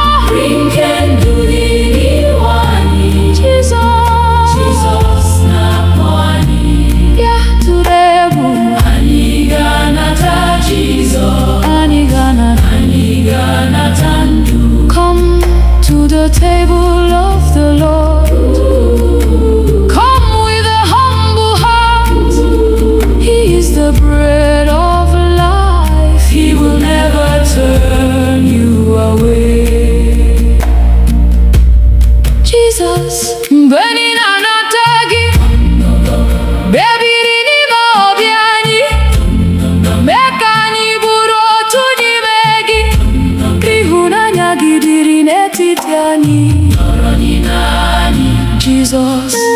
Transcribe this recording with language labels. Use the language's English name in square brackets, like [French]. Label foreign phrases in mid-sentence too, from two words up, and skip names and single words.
[Igbo] Nri nke ndụ dị n'ihu anyị. Jizọs. Jizọs na-akpọ anyị. Ya tụrụ egwu. Anyị ga-anata Jizọs. Anyị ga-anata. Anyị ga-anata ndụ. [English] Come to the table of the Lord. Come with a humble heart. He is the bread of life. He will never turn you away. Jesus. [Igbo] Mgbe anyị na-anata gị, bịa biri n'ime obi anyị. Mee ka anyị bụrụ otu n'ime gị. Ịhụnanya gị dịrị n'etiti anyị. Jizọs.